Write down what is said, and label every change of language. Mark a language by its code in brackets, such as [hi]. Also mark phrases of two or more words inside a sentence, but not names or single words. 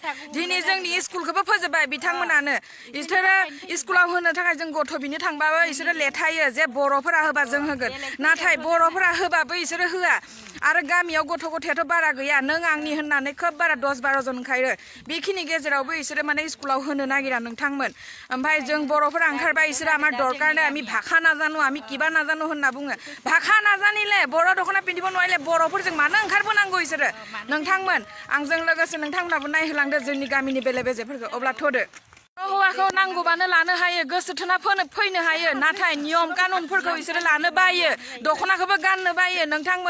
[brx] दिनै जोंनि स्कुलखौबो फोजोबबाय बिथांमोनानो। इसोरो स्कुलाव होनो थाखाय जों गथ' बिनो थांबाबो इसोरो लेथायो जे बर'फोरा होबा जों होगोन, नाथाय बर'फोरा होबाबो इसोरो होआ। आरो गामियाव गथ'आथ' बारा गैया, नों आंनि होननानै खोब बारा 10-12 जन ओंखारो। बेखिनि गेजेरावबो इसोरो माने स्कुलाव होनो नागिरा नोंथांमोन। ओमफ्राय जों बर'फोरा ओंखारबाय इसोरो [as] আমাৰ দৰকাৰ নাই, আমি ভাষা নাজানো, আমি কিবা নাজানো [brx] होनना बुङो। [as] ভাষা নাজানিলে [brx] बर' दख'ना [as] পিন্ধিব নোৱাৰিলে [brx] बर'फोरजों मानो ओंखारबोनांगौ इसोरो नोंथांमोन। आंजों लोगोसे नोंथांमोनाबो नायहोलांदो जोंनि गामिनि बेले बेजेफोरखौ। अब्ला थ'दो। हौवाखौ नांगौबानो लानो हायो, गोसो थोना फैनो हायो, नाथाय नियम कानुनफोरखौ इसोरो लानो बायो, दख'नाखौबो गाननो बायो नोंथांमोन।